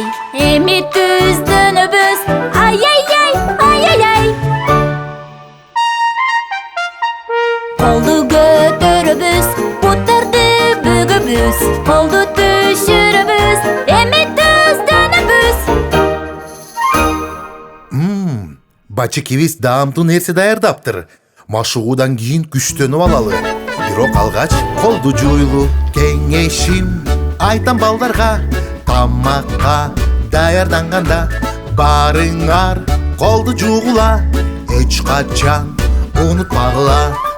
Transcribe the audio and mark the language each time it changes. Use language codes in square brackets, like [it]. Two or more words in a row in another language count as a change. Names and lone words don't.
[kk] Емі түздінібіз, ай-ай-ай, ай-ай-ай. Қолды көтерібіз, бұттарды бүгібіз. Қолды түшірібіз, емі түздінібіз. [ky] Бачикибиз даамдуу нерсе даярдаптыр. Машуудан кийин күчтөнүп алалы. Бирок алгач колду жуйлу. Кеңешим айтам балдарга, тамакка даярданганда барыңар колду жуугула. Эч качан унутпагыла.